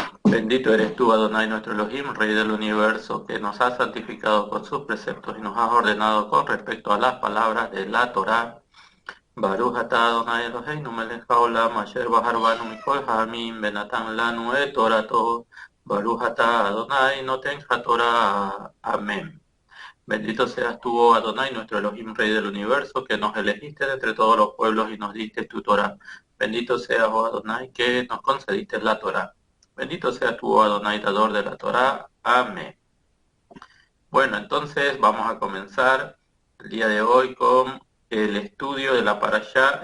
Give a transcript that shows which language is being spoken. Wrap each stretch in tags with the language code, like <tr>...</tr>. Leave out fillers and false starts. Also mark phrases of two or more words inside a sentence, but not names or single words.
<es>Bendito eres tú, Adonai, nuestro Elohim, Rey del universo, que nos has santificado con sus preceptos y nos has ordenado con respecto a las palabras de la Torá.</es> <he>ברוך אתה אדוני אלוהינו מלך העולם אשר בחר בנו מכל העמים ונתן לנו את תורתו. ברוך אתה אדוני נותן התורה.</he> <es>Amén. Bendito seas tú, oh Adonai, nuestro Elohim, Rey del universo, que nos elegiste de entre todos los pueblos y nos diste tu Torá. Bendito seas, oh Adonai, que nos concediste la Torá. Bendito seas tú, oh Adonai, dador de la Torá. Amén. Bueno, entonces vamos a comenzar el día de hoy con el estudio de la Parashá.</es>